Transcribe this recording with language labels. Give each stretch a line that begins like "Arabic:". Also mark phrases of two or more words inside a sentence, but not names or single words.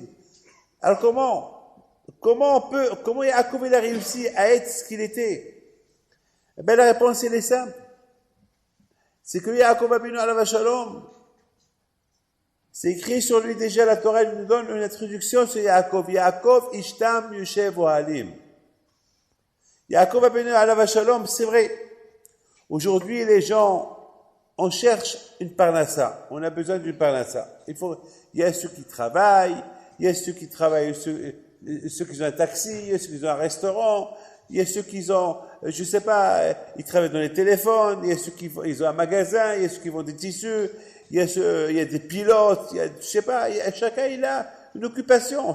French: Alors comment Yaakov il a réussi à être ce qu'il était? Eh bien, la réponse, elle est simple. C'est que Yaakov
Hebrew: אבינו עליו השלום,
French: c'est écrit sur lui déjà, la Torah nous donne une introduction sur Yaakov.
Hebrew: יעקב איש תם יושב אוהלים. יעקב אבינו עליו השלום,
French: c'est vrai. Aujourd'hui, les gens, on cherche une parnassa. On a besoin d'une parnassa. Il y a ceux qui travaillent, il y a ceux qui travaillent, ceux qui ont un taxi, il y a ceux qui ont un restaurant, il y a ceux qui ont, je sais pas, ils travaillent dans les téléphones, il y a ceux qui ils ont un magasin, il y a ceux qui vendent des tissus, il y a des pilotes, je sais pas, chacun il a une occupation.